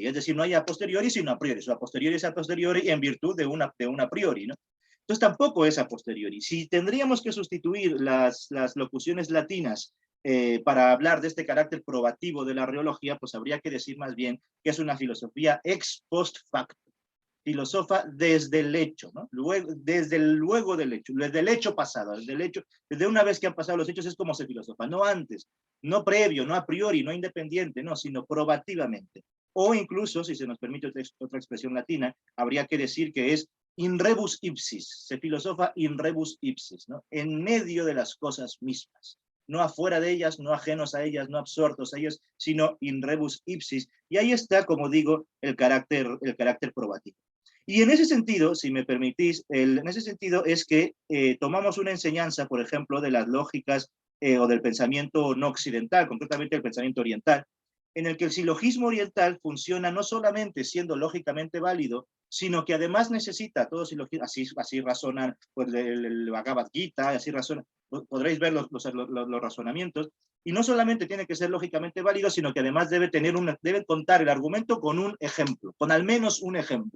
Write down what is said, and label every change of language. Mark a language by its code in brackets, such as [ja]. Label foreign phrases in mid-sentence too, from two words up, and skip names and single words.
[es] Es decir, no hay [la] a posteriori, [es] sino [la] a priori. [es] Lo [la] a posteriori [es] es [la] a posteriori [es] en virtud de una [la] a priori, [es] ¿no? Entonces tampoco es [la] a posteriori. [es] Si tendríamos que sustituir las locuciones latinas para hablar de este carácter probativo de la reología, pues habría que decir más bien que es una filosofía [la] ex post facto. [es] Filosofa desde el hecho, ¿no? Desde el hecho, desde el hecho pasado, desde una vez que han pasado los hechos es como se filosofa, no antes, no previo, no [la] a priori, [es] no independiente, no, sino probativamente. O incluso, si se nos permite otra expresión latina, habría que decir que es [la] in rebus ipsis, [es] se filosofa [la] in rebus ipsis, [es] ¿no? En medio de las cosas mismas. no afuera de ellas, no ajenos a ellas, no absortos a ellas, sino [la] in rebus ipsis. [es] Y ahí está, como digo, el carácter probativo. Y en ese sentido, si me permitís, en ese sentido es que tomamos una enseñanza, por ejemplo, de las lógicas o del pensamiento no occidental, concretamente el pensamiento oriental, en el que el silogismo oriental funciona no solamente siendo lógicamente válido, sino que además necesita, todos así razonan pues, el Bhagavad Gita, así razonan, podréis ver los razonamientos, y no solamente tiene que ser lógicamente válido, sino que además debe contar el argumento con un ejemplo, con al menos un ejemplo.